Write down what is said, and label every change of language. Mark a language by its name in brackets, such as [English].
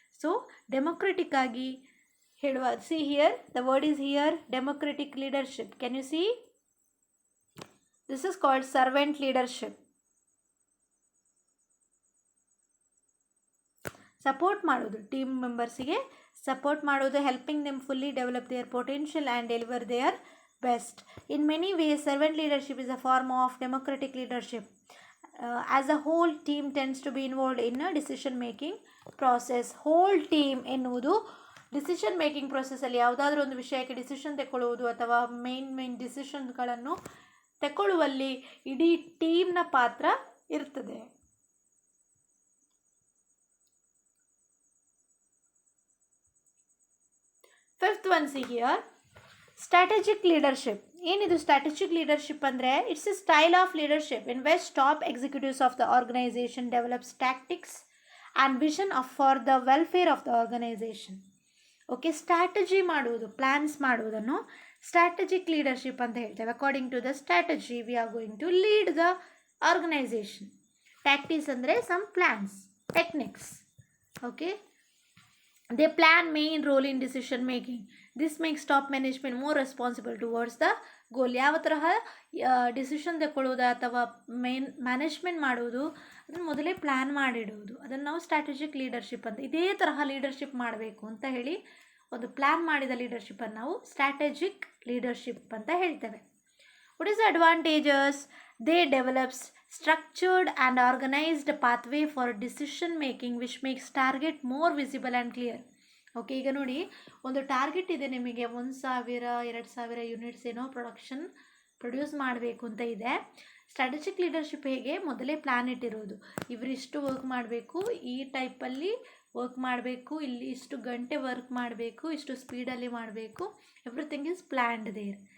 [English] so democratic [Kannada] ಆಗಿ ಹೇಳುವ, [English] See here the word is here democratic leadership. Can you see? This is called servant leadership. [Kannada] Support ಮಾಡೋದು, team ಮೆಂಬರ್ಸಿಗೆ support ಮಾಡೋದು, [English] Helping them fully develop their potential and deliver their best. In many ways, servant leadership is a form of democratic leadership. As a whole team tends to be involved in a decision making process. [Kannada] Whole team ಎನ್ನುವುದು decision making ಪ್ರೊಸೆಸ್ಸಲ್ಲಿ ಯಾವುದಾದ್ರೂ ಒಂದು ವಿಷಯಕ್ಕೆ decision ತಗೊಳ್ಳುವುದು ಅಥವಾ main ಡಿಸಿಷನ್ಗಳನ್ನು ತಗೊಳ್ಳುವಲ್ಲಿ ಇಡೀ ಟೀಮ್ನ ಪಾತ್ರ ಇರ್ತದೆ. [English] Fifth one see here, strategic leadership. [Kannada] ಏನಿದು strategic leadership ಅಂದರೆ [English] It's a style of leadership in which top executives of the organisation develops tactics and vision for the welfare of the organisation. [Kannada] Okay, strategy ಮಾಡುವುದು, plans ಮಾಡುವುದನ್ನು strategic leadership ಅಂತ ಹೇಳ್ತೇವೆ. [English] According to the strategy we are going to lead the organisation. Tactics [Kannada] ಅಂದರೆ [English] Some plans, techniques. Okay, they plan main role in decision making. This makes top management more responsible towards the goal. [Kannada] ಯಾವ ತರಹ decision ತಗೊಳ್ಳೋದು ಅಥವಾ management ಮಾಡುವುದು ಅದನ್ನು ಮೊದಲೇ plan ಮಾಡಿಡುವುದು, ಅದನ್ನು ನಾವು ಸ್ಟ್ರಾಟಜಿಕ್ ಲೀಡರ್ಶಿಪ್ ಅಂತ, ಇದೇ ತರಹ ಲೀಡರ್ಶಿಪ್ ಮಾಡಬೇಕು ಅಂತ ಹೇಳಿ ಒಂದು ಪ್ಲ್ಯಾನ್ ಮಾಡಿದ ಲೀಡರ್ಶಿಪ್ಪನ್ನು ನಾವು ಸ್ಟ್ರಾಟಜಿಕ್ ಲೀಡರ್ಶಿಪ್ ಅಂತ ಹೇಳ್ತೇವೆ. [English] What is the advantages? They develops structured and organized pathway for decision making which makes target more visible and clear. [Kannada] Okay, ಈಗ ನೋಡಿ, ಒಂದು ಟಾರ್ಗೆಟ್ ಇದೆ ನಿಮಗೆ, 1,000 2,000 ಯೂನಿಟ್ಸ್ ಏನೋ ಪ್ರೊಡ್ಯೂಸ್ ಮಾಡಬೇಕು ಅಂತ ಇದೆ. ಸ್ಟ್ರಾಟಜಿಕ್ ಲೀಡರ್ಶಿಪ್ ಹೇಗೆ ಮೊದಲೇ ಪ್ಲ್ಯಾನ್ ಇಟ್ಟಿರೋದು, ಇವರಿಷ್ಟು ವರ್ಕ್ ಮಾಡಬೇಕು, ಈ ಟೈಪಲ್ಲಿ ವರ್ಕ್ ಮಾಡಬೇಕು, ಇಲ್ಲಿ ಇಷ್ಟು ಗಂಟೆ ವರ್ಕ್ ಮಾಡಬೇಕು, ಇಷ್ಟು ಸ್ಪೀಡಲ್ಲಿ ಮಾಡಬೇಕು, [English] Everything is planned there.